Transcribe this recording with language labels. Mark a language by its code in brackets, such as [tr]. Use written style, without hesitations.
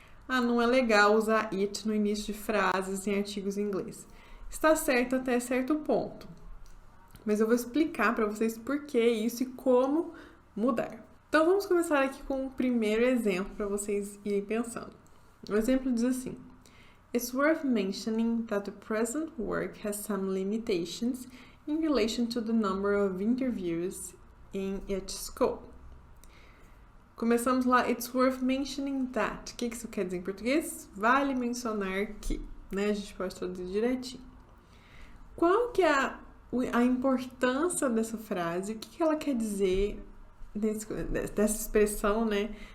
[pt] Ah, não é legal usar it no início de frases em artigos em inglês. Está certo até certo ponto, mas eu vou explicar para vocês por que isso e como mudar. Então vamos começar aqui com o primeiro exemplo para vocês irem pensando. O exemplo diz assim: [en] It's worth mentioning that the present work has some limitations in relation to the number of interviews in its scope. [pt] Começamos lá, [en] it's worth mentioning that. [pt] O que isso quer dizer em português? Vale mencionar que, né? A gente pode traduzir direitinho. Qual que é a importância dessa frase? O que ela quer dizer dessa expressão, né?